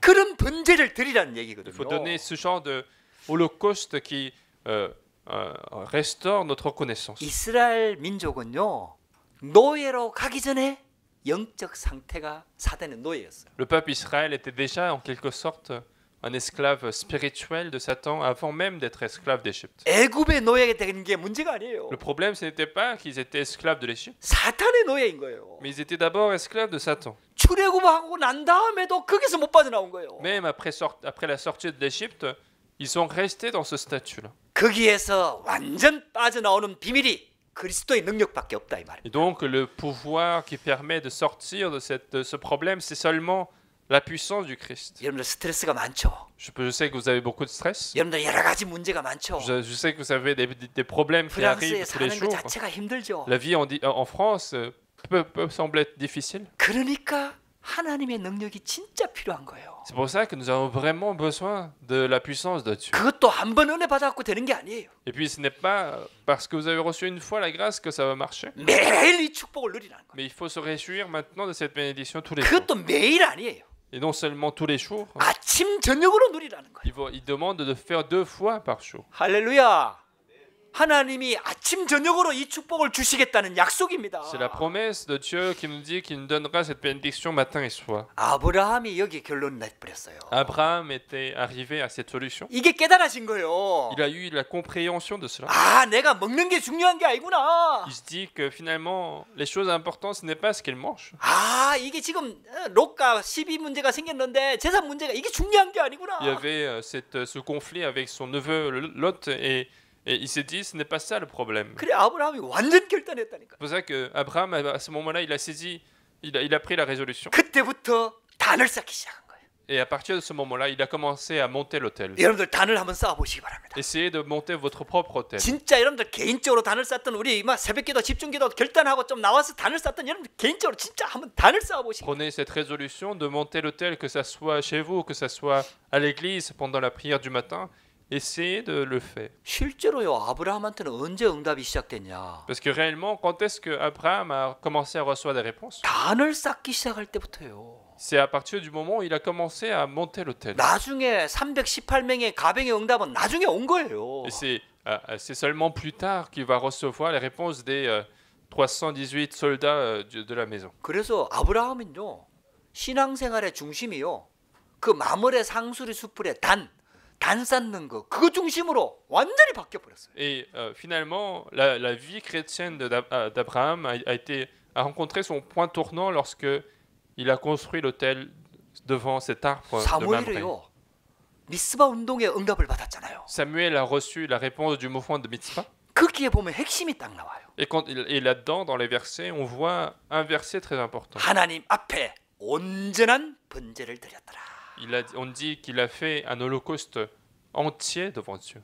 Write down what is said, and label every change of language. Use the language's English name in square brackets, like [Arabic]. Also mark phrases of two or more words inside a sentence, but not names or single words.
[Korean] 그런 번제를 드리라는 [French] Il [Korean] 얘기거든요. [French] faut donner ce genre de holocauste qui restaure notre connaissance. [Korean] 이스라엘 민족은요 노예로 가기 전에 영적 상태가 사단의 노예였어요. [French] Le peuple Israël était déjà en quelque sorte un esclave spirituel de Satan avant même d'être esclave d'Égypte. [Korean] 애굽의 노예가 되는 게 문제가 아니에요. [French] Le problème, ce n'était pas qu'ils étaient esclaves de l'Égypte, [Korean] 사탄의 노예인 거예요. [French] mais ils étaient d'abord esclaves de Satan. [Korean] 출애굽하고 난 다음에도 거기서 못 빠져나온 거예요. [French] Même après la sortie de l'Égypte, ils sont restés dans ce statut-là. [Korean] 거기에서 완전 빠져나오는 비밀이 그리스도의 능력밖에 없다 이 말이에요. [French] Et donc, le pouvoir qui permet de sortir de ce problème, c'est seulement la puissance du Christ. [Korean] 여러분들 스트레스가 많죠. [French] Je sais que vous avez beaucoup de stress. [Korean] 여러분들 여러 가지 문제가 많죠. [French] Je sais que vous avez des problèmes qui [Korean] 프랑스에 [French] arrivent tous les [Korean] 사는 것 [French] jours. [Korean] 자체가 힘들죠. [French] La vie en France peut sembler être difficile. [Korean] 그러니까 하나님의 능력이 진짜 필요한 거예요. [French] C'est pour ça que nous avons vraiment besoin de la puissance de Dieu. [Korean] 그것도 한 번 은혜 받아갖고 되는 게 아니에요. [French] Et puis ce n'est pas parce que vous avez reçu une fois la grâce que ça va marcher. [Korean] 매일 이 축복을 누리라는 거예요. [French] Mais il faut se réjouir maintenant de cette bénédiction tous les jours. [Korean] 그것도 매일 아니에요. [French] Et non seulement tous les jours, [Korean] 아침 저녁으로 누리라는 거예요. [French] il demande de faire 2 fois par jour. [Korean] 할렐루야. 하나님이 아침 저녁으로 이 축복을 주시겠다는 약속입니다. [French] C'est la promesse de Dieu qui nous dit qu'il nous donnera cette bénédiction matin et soir. [Korean] 아브라함이 여기 결론 내버렸어요. [French] Abraham était arrivé à cette solution. [Korean] 이게 깨달아진 거예요. [French] Il a eu la compréhension de cela. [Korean] 아, 내가 먹는 게 중요한 게 아니구나. [French] Il se dit que finalement, les choses importantes, ce n'est pas ce qu'il mange. [Korean] 아, 이게 지금 롯과 12 문제가 생겼는데 재산 문제가 이게 중요한 게 아니구나. [French] Il y avait ce conflit avec son neveu Lot et il s'est dit, ce n'est pas ça le problème. [Korean] 그래 아브라함이 완전 결단했다니까. [French] C'est pour ça qu'Abraham, à ce moment-là, il a saisi, il a pris la résolution. [Korean] 그때부터 단을 쌓기 시작한 거예요. [French] Et à partir de ce moment-là, il a commencé à monter l'autel. [Korean] 여러분들 단을 한번 쌓아 보시기 바랍니다. [French] Essayez de monter votre propre autel. [Korean] 진짜 여러분들 개인적으로 단을 쌓던 우리 막 새벽기도 집중기도 결단하고 좀 나와서 단을 쌓던 여러분들 개인적으로 진짜 한번 단을 쌓아 보시기. [French] Prenez cette résolution de monter l'autel, que ça soit chez vous, que ça soit à l'église pendant la prière du matin. Essayez de le faire. [Korean] 실제로요 아브라함한테는 언제 응답이 시작됐냐? [French] Parce que réellement, quand est-ce que Abraham a commencé à recevoir des réponses? [Korean] 단을 쌓기 시작할 때부터요. [French] C'est à partir du moment où il a commencé à monter l'autel. [Korean] 나중에 318명의 가병의 응답은 나중에 온 거예요. [French] Et c'est seulement plus tard qu'il va recevoir les réponses des 318 soldats de la maison. [Korean] 그래서 아브라함은요 신앙생활의 중심이요 그 마물의 상수리 숲풀의 단 쌓는 거 그거 중심으로 완전히 바뀌어 버렸어요. [French] Et finalement, la vie chrétienne d'Abraham a rencontré son point tournant lorsque il a construit l'autel devant cet arbre de Mamré. [Korean] 사무엘이요 미스바 운동의 응답을 받았잖아요. [French] Samuel a reçu la réponse du mouvement de Mitzpah. [Korean] 거기에 보면 핵심이 딱 나와요. [French] Et là-dedans, dans les versets, on voit un verset très important. [Korean] 하나님 앞에 온전한 번제를 드렸더라. [French] On dit qu'il a fait un holocauste entier devant Dieu.